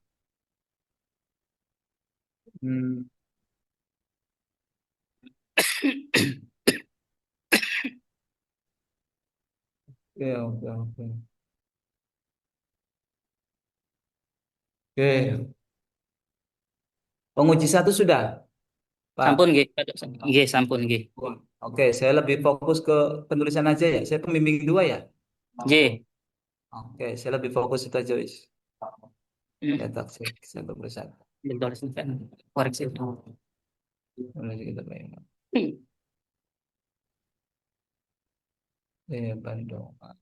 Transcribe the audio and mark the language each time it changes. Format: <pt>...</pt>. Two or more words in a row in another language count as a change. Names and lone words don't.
<id>Hmm, oke, oke, oke. Oke, penguji satu sudah,</id> <jv>Sampun Pak. nggih, Pak dosen. Nggih, sampun nggih.</jv> <id>Wah, oke, saya lebih fokus ke penulisan aja ya. Saya pembimbing dua ya.</id> <jv>Nggih.</jv> <id>Oke, saya lebih fokus itu aja, wis. Hmm, Cetak saya penulisan. bentar, sebentar. Koreksi. Penulisan kita bayang. Hmm, Bandung.</id>